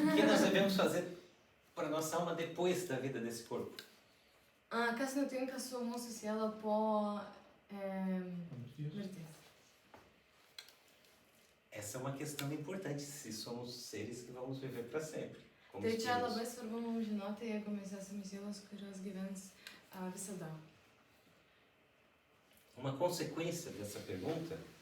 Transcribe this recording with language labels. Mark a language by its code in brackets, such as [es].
[pt] o que nós devemos fazer para nossa alma depois da vida desse corpo? [lt] Kas nutinka su mūsų siela po mirties? [pt] Essa é uma questão importante, se somos seres que vamos viver para sempre. Como [lt] Tai čia [pt] espíritos. [lt] labai svarbu mums žinoti, jeigu mes esame sielos, kurios gyvens visada. [pt] Uma consequência dessa pergunta